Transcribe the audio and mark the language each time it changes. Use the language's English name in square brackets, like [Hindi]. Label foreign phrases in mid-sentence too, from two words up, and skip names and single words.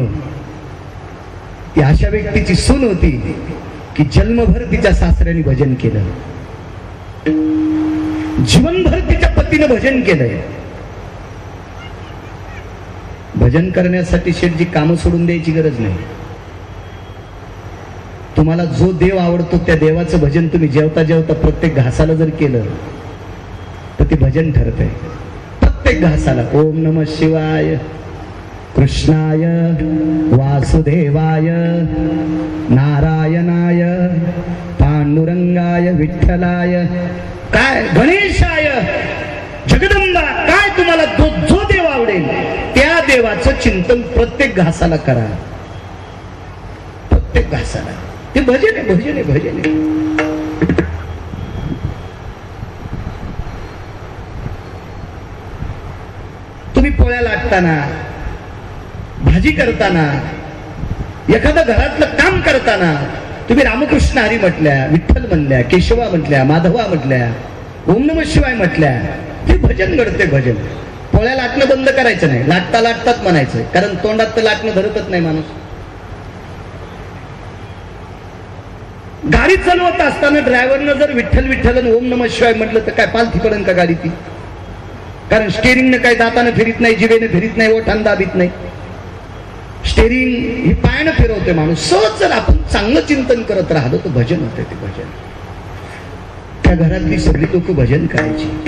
[Marathi] ती अशा व्यक्तीची सून होती की जन्मभर तिच्या सासऱ्याने भजन केलं, जीवनभर तिच्या पतीनं भजन केलंय. भजन करण्यासाठी शेठजी कामं सोडून द्यायची गरज नाही. तुम्हाला जो देव आवडतो त्या देवाचं भजन तुम्ही जेवता जेवता प्रत्येक घासाला जर केलं तर ते भजन ठरतंय. प्रत्येक घासाला [Sanskrit] ओम नमः शिवाय, कृष्णाय वासुदेवाय, नारायणाय, पांडुरंगाय, विठ्ठलाय, [Marathi] काय गणेशाय, जगदंबा, काय तुम्हाला जो देव आवडेल त्या देवाचं चिंतन प्रत्येक घासाला करा. प्रत्येक घासाला ते भजन आहे, भजन आहे, भजन आहे. तुम्ही पोळ्या लाटताना, भाजी करताना, एखादं घरातलं काम करताना तुम्ही रामकृष्ण हरी म्हटल्या, विठ्ठल म्हणल्या, केशवा म्हटल्या, माधवा म्हटल्या, [Sanskrit] ओम नमः शिवाय [Marathi] म्हटल्या, ते भजन घडते. भजन पोळ्या लाटणं बंद करायचं नाही, लाटता लाटताच म्हणायचं, कारण तोंडात तर लाटणं धरतच नाही माणूस. गाडी चालवत असताना ड्रायव्हरनं जर विठ्ठल विठ्ठल [Sanskrit] ओम नमः शिवाय [Marathi] म्हटलं तर काय पालथी पडन का गाडी ती? कारण स्टेरिंगनं काय दातानं फिरीत नाही, जिभेनं फिरीत नाही, ओठान दाबीत नाही. स्टेरिंग ही पायानं फिरवते माणूस. सहज जर आपण चांगलं चिंतन करत राहिलो तर भजन होते. ते भजन त्या घरातली सगळी लोक भजन करायची.